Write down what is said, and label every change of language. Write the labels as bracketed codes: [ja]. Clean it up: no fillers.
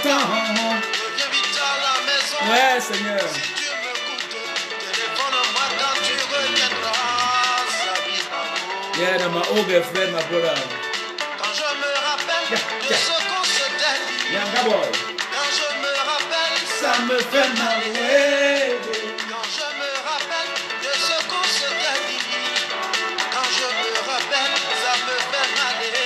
[fr] reviens vite à la maison. Ouais, Seigneur. Si tu m'écoutes, téléphone-moi quand tu reviendras, Sabina. [en] Yeah, no, my old girlfriend, my brother. [fr] Quand je me rappelle de ce qu'on s'était dit, Yanga boy. quand je me rappelle, Ça me fait mal. Ouais. quand je me rappelle de ce qu'on s'était dit, quand je me rappelle, ça me fait mal.